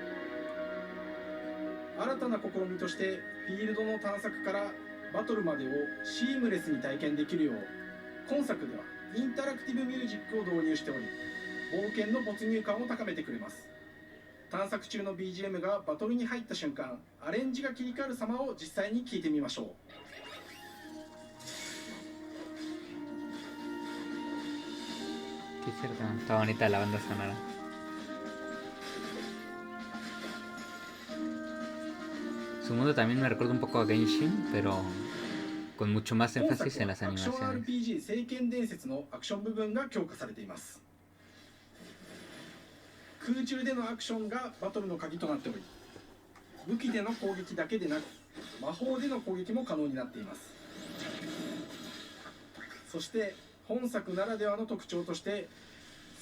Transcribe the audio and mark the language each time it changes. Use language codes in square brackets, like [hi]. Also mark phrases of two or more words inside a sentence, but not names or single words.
[ja] 新たな試みとしてフィールドの探索からバトルまでをシームレスに体験できるよう、今作ではインタラクティブミュージックを導入しており、冒険の没入感を高めてくれます。探索中の BGM がバトルに入った瞬間、アレンジが切り替わる様を実際に聞いてみましょう。 [es] Qué cierto, está bonita la banda sonora. Su mundo también me recuerda un poco a Genshin, pero con mucho más énfasis en las [ja] アクション [es] animaciones. [ja] RPG 聖剣伝説のアクション部分が強化されています。空中でのアクションがバトルの鍵となっており、武器での攻撃だけでなく魔法での攻撃も可能になっています。そして本作ならではの特徴として